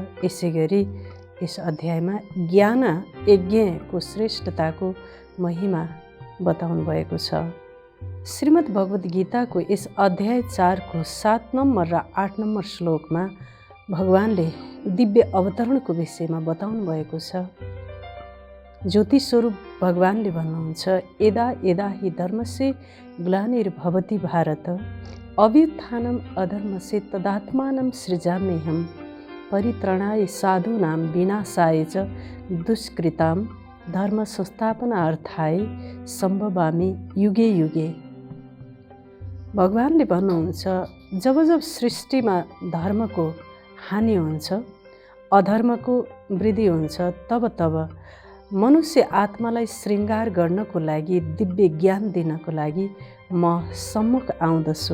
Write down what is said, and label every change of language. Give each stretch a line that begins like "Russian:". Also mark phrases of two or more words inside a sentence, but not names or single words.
Nepali: यसैगरी यस अध्यायमा ज्ञान यज्ञको श्रेष्ठताको महिमा बताउनु भएको छ। श्रीमद् भगवत गीताको यस अध्याय 4को 7 नम्बर र 8 नम्बर श्लोकमा भगवानले दिव्य अवतरणको विषयमा बताउनु भएको छ। ज्योति स्वरूप भगवानले भन्नुहुन्छ,
Sanskrit: यदा यदा हि धर्मस्य ग्लानिर्भवति भारत अभ्युत्थानम् अधर्मस्य तदात्मानं सृजाम्यहं परित्राणाय साधूनां विनाशाय च दुष्कृतां धर्म संस्थापनार्थाय सम्भवामि युगे युगे।
Nepali: भगवानले भन्नुहुन्छ, जब जब सृष्टिमा धर्मको हानि हुन्छ, अधर्मको वृद्धि हुन्छ, तब तब मनुष्य आत्मालाई श्रृङ्गार गर्नको लागि, दिव्य ज्ञान दिनको लागि म सम्मुख आउँदछु।